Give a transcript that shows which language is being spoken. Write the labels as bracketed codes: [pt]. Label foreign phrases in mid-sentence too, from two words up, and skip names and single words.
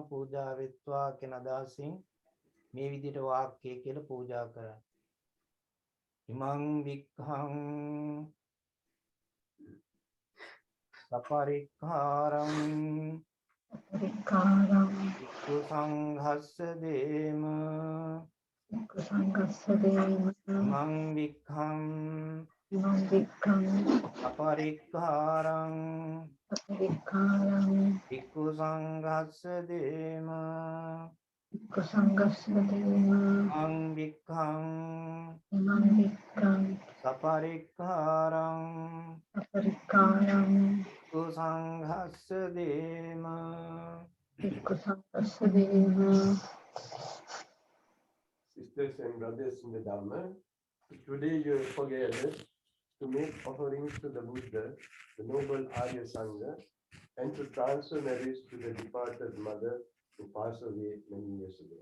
[si] පූජා වෙත්වා කියන අදහසින් මේ විදිහට වාක්‍යය කියලා පූජා කරනවා. [pi] ඉමං වික්ඛං සපරික්ඛාරං සංඝස්ස දේම ඉමං වික්ඛං සපරික්ඛාරං භික්ඛු සංඝස්ස දේම ඉමං වික්ඛං සපරික්ඛාරං භික්ඛු සංඝස්ස දේම. [en] Sisters and brothers in the Dharma, today you have gathered to make offerings to the Buddha, the noble Arya Sangha, and to transfer marriage to the departed mother who passed away many years ago.